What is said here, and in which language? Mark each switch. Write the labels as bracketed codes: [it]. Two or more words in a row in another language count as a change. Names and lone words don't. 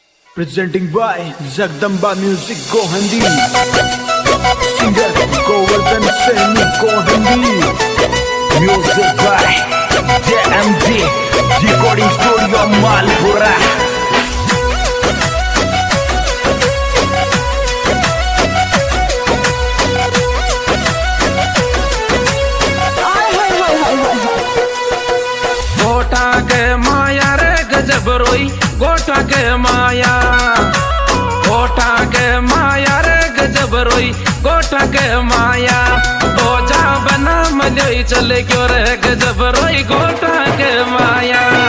[en] Presenting by Jagdamba Music Gohandi. Singer Govardhan Saini Gohandi. Music by JMG. Recording Studio Malpura. [raj] गोटा के माया रे गजब रोई गोटा के माया गोटा के माया रे गजब रोई गोटा के माया बोझा बना मलोई चले क्यों रे गजब रोई गोटा के माया